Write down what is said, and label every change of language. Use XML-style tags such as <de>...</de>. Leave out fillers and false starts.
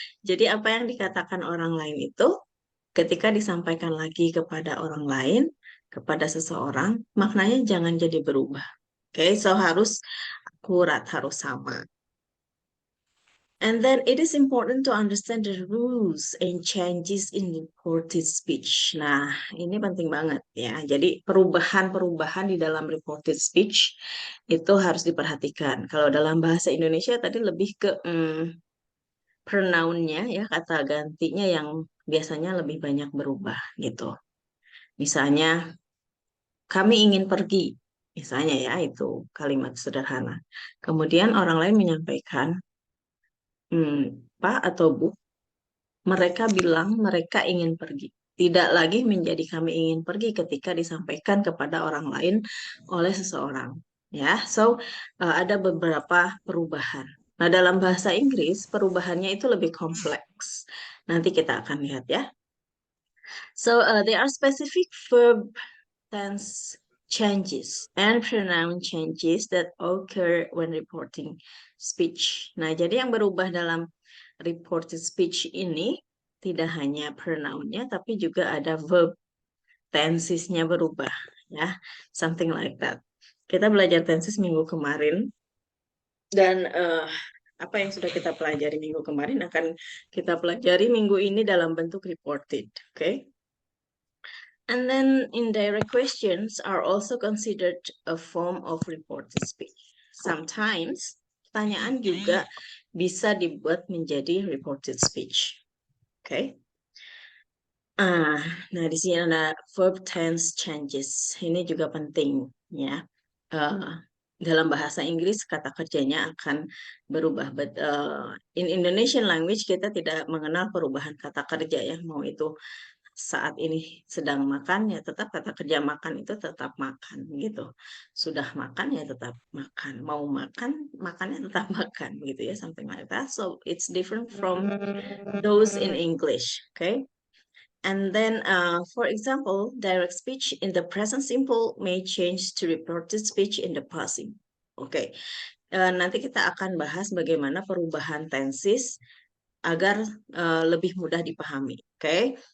<id>Jadi apa yang dikatakan orang lain itu ketika disampaikan lagi kepada orang lain, kepada seseorang, maknanya jangan jadi berubah. Okay, so harus akurat, harus sama.</id> <en>And then it is important to understand the rules and changes in reported speech.</en> <id>Nah, ini penting banget ya. Jadi perubahan-perubahan di dalam reported speech itu harus diperhatikan. Kalau dalam bahasa Indonesia tadi lebih ke pronoun-nya ya, kata gantinya yang biasanya lebih banyak berubah gitu. Misalnya, kami ingin pergi. Misalnya ya, itu kalimat sederhana. Kemudian orang lain menyampaikan, Pak atau Bu, mereka bilang mereka ingin pergi. Tidak lagi menjadi kami ingin pergi ketika disampaikan kepada orang lain oleh seseorang. Ya, so ada beberapa perubahan. Nah, dalam bahasa Inggris perubahannya itu lebih kompleks. Nanti kita akan lihat ya.</id> <en>So there are specific verb tense changes and pronoun changes that occur when reporting speech.</en> <id>Nah, jadi yang berubah dalam reported speech ini tidak hanya pronounnya, tapi juga ada verb tensesnya berubah, ya,</id> <en>something like that.</en> <id>Kita belajar tenses minggu kemarin, dan apa yang sudah kita pelajari minggu kemarin akan kita pelajari minggu ini dalam bentuk reported, okay?</id> <en>And then indirect questions are also considered a form of reported speech.</en> <id>Sometimes pertanyaan juga bisa dibuat menjadi reported speech. Okay. Nah di sini ada verb tense changes. Ini juga penting ya. Dalam bahasa Inggris kata kerjanya akan berubah.</id> <en>But in Indonesian language</en> <id>kita tidak mengenal perubahan kata kerja ya. Mau itu saat ini sedang makan ya tetap kata kerja makan itu tetap makan gitu. Sudah makan ya tetap makan. Mau makan, makannya tetap makan gitu ya,</id> <en>something like that. So it's different from those in English, okay? And then for example, direct speech in the present simple may change to reported speech in the past simple.</en> <id>Okay. Nanti kita akan bahas bagaimana perubahan tenses agar lebih mudah dipahami. Okay?</id>